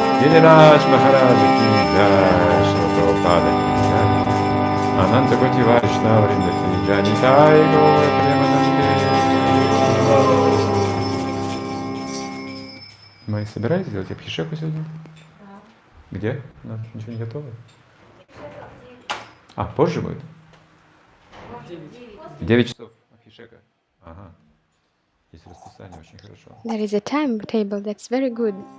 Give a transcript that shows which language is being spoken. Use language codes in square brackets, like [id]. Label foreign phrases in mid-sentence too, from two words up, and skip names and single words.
[hi] गिरिराज महाराज की जय श्रील प्रभुपाद की जय अनंत कोटि वैष्णव वृंद की जय निताई गौर प्रेमानंदे. [ru] Мы собирались сделать абхишеку сегодня? Где? Ничего не готово? А, позже будет? 9 часов абхишека. Ага. Есть расписание, очень хорошо. [en] There is a timetable, that's very good.